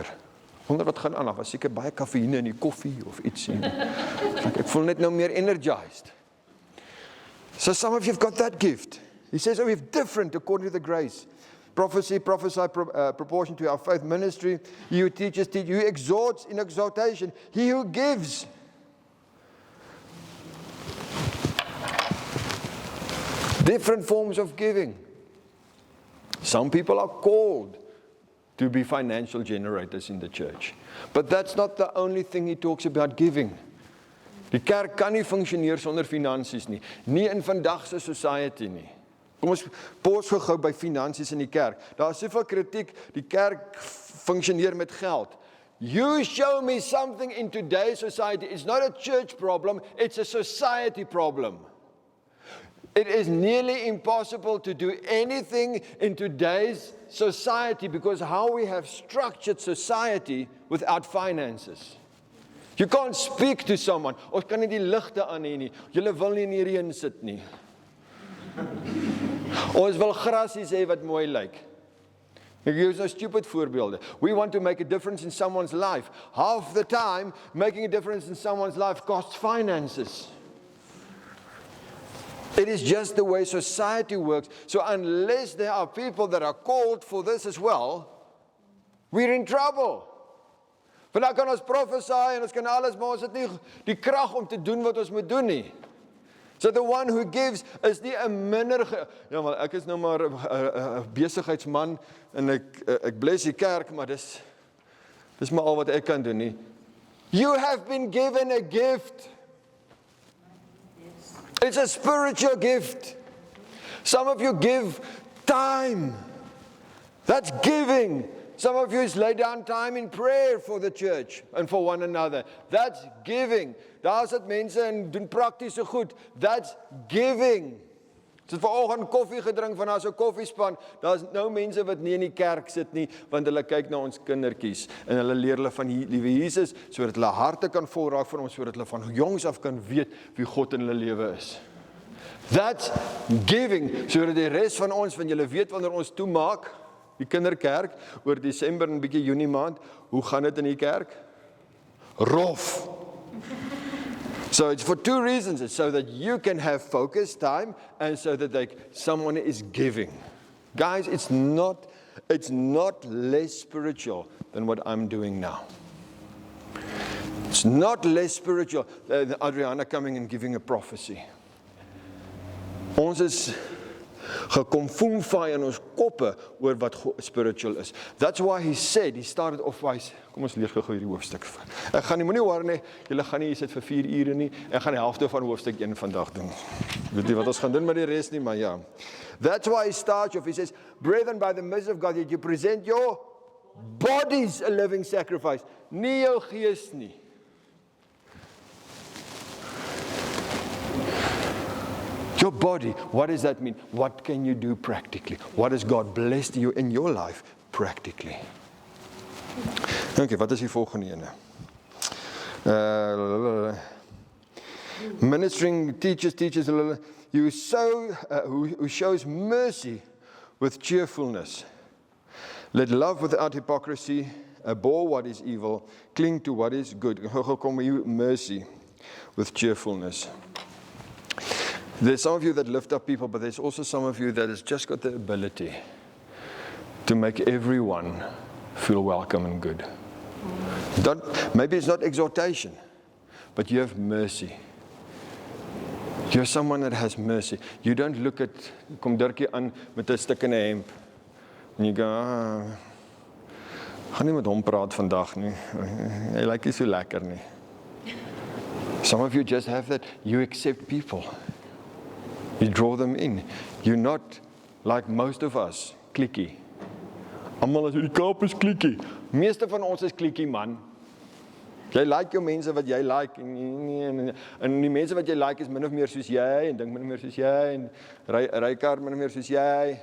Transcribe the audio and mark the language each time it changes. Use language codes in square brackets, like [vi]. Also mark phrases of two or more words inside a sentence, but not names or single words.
[af] Wonder wat gaan aan, daar was seker baie kafeïne in die koffie of iets. Ek voel net nou meer energized. [en] So some of you have got that gift. He says, we have different according to the grace. Prophecy, prophesy proportion to our faith. Ministry, he who teaches, teach. He who exhorts in exhortation. He who gives. Different forms of giving. Some people are called to be financial generators in the church. But that's not the only thing he talks about giving. [af] Die kerk kan nie funksioneer sonder finansies nie. Nie in vandag se society nie. Kom ons pos gou by finansies in die kerk. Daar is soveel kritiek, die kerk funksioneer met geld. [en] You show me something in today's society. It's not a church problem, it's a society problem. It is nearly impossible to do anything in today's society because how we have structured society without finances. You can't speak to someone. [af] Ons kan nie die ligte aan hê nie. Julle wil nie in die reën sit nie. Ons wil grasies hê wat mooi lyk. Ek gee nou stupid voorbeelde. [en] We want to make a difference in someone's life. Half the time, making a difference in someone's life costs finances. It is just the way society works. So unless there are people that are called for this as well, we're in trouble. [af] Vandaag kan ons prophesy en ons kan alles, maar ons het nie die krag om te doen wat ons moet doen nie. [en] So the one who gives [af] is nie 'n minder ja, maar ek is nou maar 'n besigheidsman en ek bless die kerk, maar dis maar al wat ek kan doen nie. [en] You have been given a gift. It's a spiritual gift. Some of you give time. That's giving. Some of you lay down time in prayer for the church and for one another. That's giving. [af] Daar sit mense en doen praktiese goed. [en] That's giving. [af] Ons het vanoggend koffie gedrink van daar so 'n koffiespan. Daar's nou mense wat nie in die kerk sit nie, want hulle kyk na ons kindertjies en hulle leer hulle van die liewe Jesus sodat hulle harte kan vol raak vir hom, sodat hulle van jongs af kan weet wie God in hulle lewe is. [en] That's giving. [af] Sodat die res van ons, van julle weet wanneer ons toemaak, die kinderkerk oor Desember en 'n bietjie Junie maand, hoe gaan dit in die kerk? Rof. [en] So it's for two reasons. It's so that you can have focused time and so that someone is giving. Guys, it's not less spiritual than what I'm doing now. It's not less spiritual than Adriana coming and giving a prophecy. [af] Ons is gekomfoemvaai in ons koppe oor wat spiritual is. [en] That's why he started off by, [af] kom ons lees gou hierdie hoofstuk. [en] Ek gaan nie, moenie worry nie, julle gaan nie hier sit vir 4 ure nie, ek gaan die helfte van hoofstuk 1 vandag doen. Weet nie wat ons gaan doen met die res nie, maar ja. That's why he starts off, he says, brethren, by the mercy of God, that you present your bodies a living sacrifice, [af] nie jou gees nie. [en] Your body, what does that mean? What can you do practically? What has God blessed you in your life practically? [af] Okay, wat is die volgende ene? [en] Ministering, teaches, who shows mercy with cheerfulness. Let love without hypocrisy, abhor what is evil, cling to what is good. Kom you mercy with cheerfulness. There's some of you that lift up people, but there's also some of you that has just got the ability to make everyone feel welcome and good. Maybe it's not exhortation, but you have mercy. You're someone that has mercy. You don't look at, [af] kom Dirkie aan met 'n stuk in 'n hemp, en jy gaan nie met hom praat vandag nie. Hy lyk nie so lekker nie. [en] Some of you just have that. You accept people. You draw them in. You're not like most of us, [af] klikkie. Almal as die Kaap is klikkie. Meeste van ons is klikkie, man. Jy like jou mense wat jy like en die mense wat jy like is min of meer soos jy en dink min of meer soos jy en ry kar min of meer soos jy.